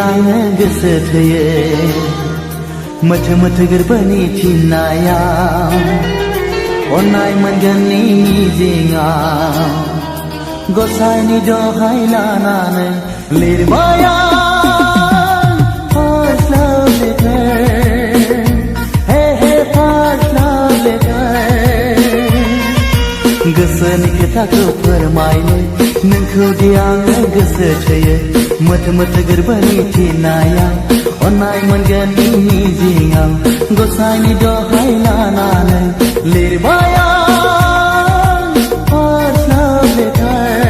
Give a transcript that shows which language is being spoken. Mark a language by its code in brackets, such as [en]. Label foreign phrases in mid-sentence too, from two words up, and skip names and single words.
[brx] आङो गोसो थोयो मोथो मोथो गोरबोनि थिननायाव अननाय मोनगोननि मिजिङाव गसाइनि दहाय लानानै लिरबाय आं [en] first love letter hey first love letter [brx] गोसोनि खोथाखौ फोरमायनो नोंखौ दि आङो गोसो थोयो मोथो मोथो गोरबोनि थिननायाव अननाय मोनगोननि मिजिङाव गसाइनि दहाय लानानै लिरबाय आं [en] first love letter